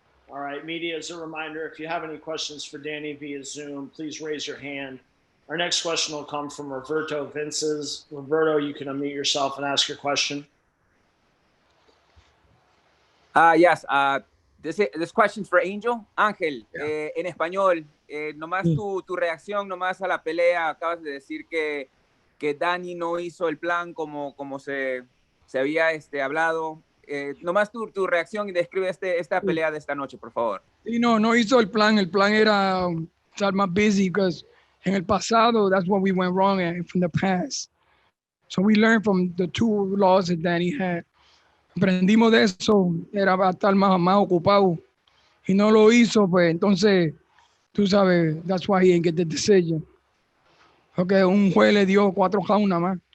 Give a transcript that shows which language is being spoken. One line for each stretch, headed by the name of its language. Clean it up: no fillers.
English: All right, media, as a reminder, if you have any questions for Danny via Zoom, please raise your hand. Our next question will come from Roberto Vinces. Roberto, you can unmute yourself and ask your question. Yes, this question's for Angel.
Spanish: Ángel, en español, nomás tu reacción nomás a la pelea. Acabas de decir que Danny no hizo el plan como se había hablado. Nomás tu reacción y describe esta pelea de esta noche, por favor. Sí, no hizo el plan. El plan era estar más
English: busy because
Spanish: en el pasado,
English: that's what we went wrong at from the past. So we learned from the two laws that Danny had.
Spanish: Aprendimos de eso, era para estar más ocupado. Y no lo hizo, pues entonces, tú sabes,
English: that's why he didn't get the decision.
Spanish: Porque un juez le dio 4 rounds nada más.